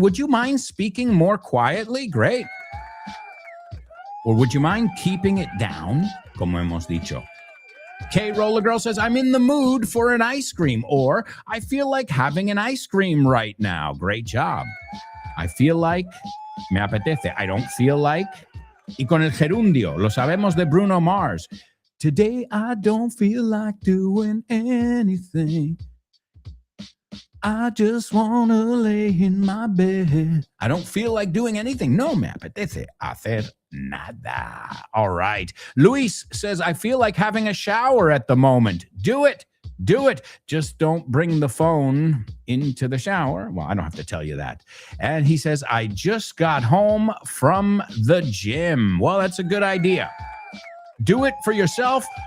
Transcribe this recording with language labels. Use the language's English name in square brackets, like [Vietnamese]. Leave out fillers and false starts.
[English] Would you mind speaking more quietly? Great. Or would you mind keeping it down? [Spanish] Como hemos dicho. [English] K Roller Girl says, I'm in the mood for an ice cream. Or I feel like having an ice cream right now. Great job. I feel like, [Spanish] me apetece. [English] I don't feel like. [Spanish] Y con el gerundio, lo sabemos de Bruno Mars. [English] Today I don't feel like doing anything. I just want to lay in my bed. I don't feel like doing anything. [Spanish] No me apetece hacer nada. [English] All right. Luis says, I feel like having a shower at the moment. Do it. Do it. Just don't bring the phone into the shower. Well, I don't have to tell you that. And he says, I just got home from the gym. Well, that's a good idea. Do it for yourself.